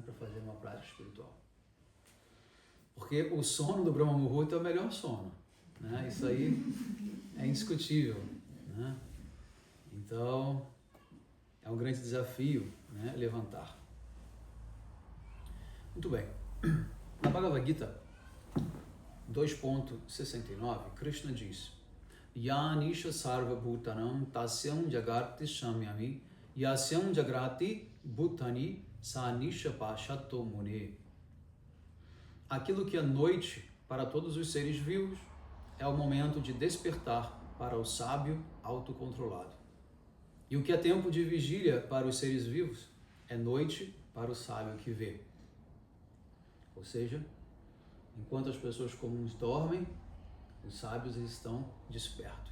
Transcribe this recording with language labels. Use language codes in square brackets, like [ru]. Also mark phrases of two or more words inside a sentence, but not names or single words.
[pt] Para fazer uma prática espiritual. Porque o sono do Brahma Muhurta é o melhor sono, né? Isso aí é indiscutível, né? Então, é um grande desafio, né, levantar. Muito bem. Na Bhagavad Gita 2.69, Krishna diz: [sa] यानिशा सर्व भूतानाम् तस्याम् जगति शाम्यामि यस्याम् जाग्रति भूतानि सानिशा पशतो मुने. [pt] Aquilo que é noite para todos os seres vivos é o momento de despertar para o sábio autocontrolado. E o que é tempo de vigília para os seres vivos é noite para o sábio que vê. Ou seja, enquanto as pessoas comuns dormem, os sábios estão despertos.